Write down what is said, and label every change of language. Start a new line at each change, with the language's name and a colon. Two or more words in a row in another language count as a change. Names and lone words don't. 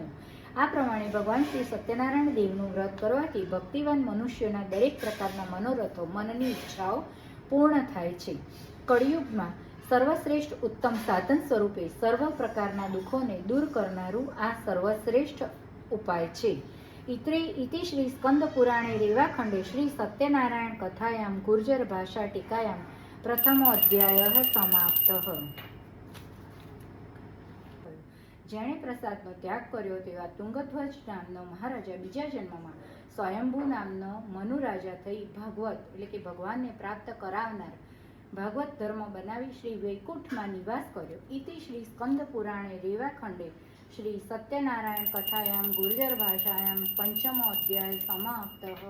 Gujarati: આ પ્રમાણે ભગવાન શ્રી સત્યનારાયણ દેવનું વ્રત કરવાથી ભક્તિવાન મનુષ્યોના દરેક પ્રકારના મનોરથો, મનની ઈચ્છાઓ પૂર્ણ થાય છે। કળિયુગમાં સર્વશ્રેષ્ઠ ઉત્તમ સાધન સ્વરૂપે સર્વ પ્રકારના દુઃખોને દૂર કરનારું આ સર્વશ્રેષ્ઠ ઉપાય છે।
Sanskrit: इति श्री स्कंद पुराणे रेवाखंडे श्री सत्यनारायण कथायां गुर्जर भाषा टीकायां प्रथमो अध्यायः समाप्तः।
Gujarati: જેણે પ્રસાદનો ત્યાગ કર્યો તેવા તુંગધ્વજ નામનો મહારાજા બીજા જન્મમાં સ્વયંભૂ નામનો મનુ રાજા થઈ ભાગવત એટલે કે ભગવાનને પ્રાપ્ત કરાવનાર ભાગવત ધર્મ બનાવી શ્રી વૈકુંઠમાં નિવાસ કર્યો.
Sanskrit: इति श्री स्कंद पुराणे रेवाखंडे श्री सत्यनारायण कथायाम गुर्जर भाषायाम पंचमो अध्याय समाप्त.